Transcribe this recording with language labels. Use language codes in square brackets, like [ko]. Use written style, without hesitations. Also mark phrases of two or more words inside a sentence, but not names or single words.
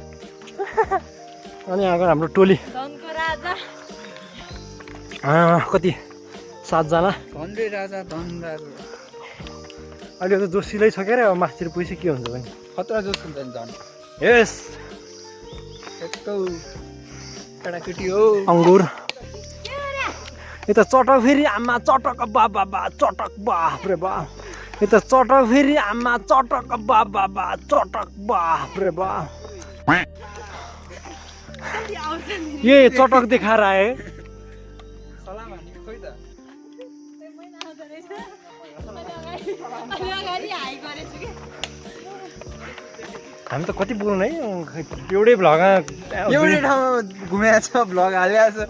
[ne] अनि आएको हाम्रो टोली कति 7 जना। धनरे राजा धनराज अहिले त जोसिलै छ के अरे। अब माथितिर पैसा के हुन्छ भने खतरा जोस हुन्छ नि झन्। यस यस्तो केटाकेटी हो। अङ्गुर यता चटक फेरि आमा चटक बाबा बा चटक बाप रे बाप। यता चटक फेरि आमा चटक बाबा बा चटक बाप रे बाप। ये चटक देखाएर आए। सलाम हानेको खोइ त। हामी त कति बोल्नु है एउटै भ्लगमा एउटै ठाउँमा घुमेको छ, भ्लग हालिरहेको छ।